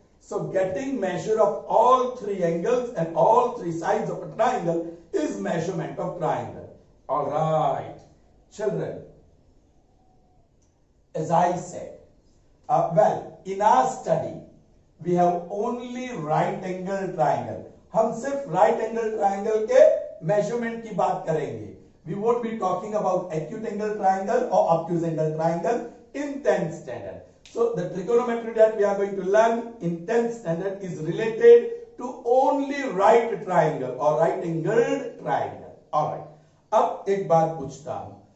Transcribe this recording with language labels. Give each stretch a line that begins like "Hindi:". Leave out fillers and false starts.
English: So getting measure of all three angles and all three sides of a triangle is measurement of triangle. Alright. Children, as I said, well, in our study, we have only right angle triangle.
Hindi: हम सिर्फ right angle triangle के measurement की बात करेंगे.
English: We won't be talking about acute angle triangle or obtuse angle triangle in 10th standard. So the trigonometry that we are going to learn in 10th standard is related to only right triangle or right angled triangle. Alright.
Hindi: अब एक बात पूछता हूं.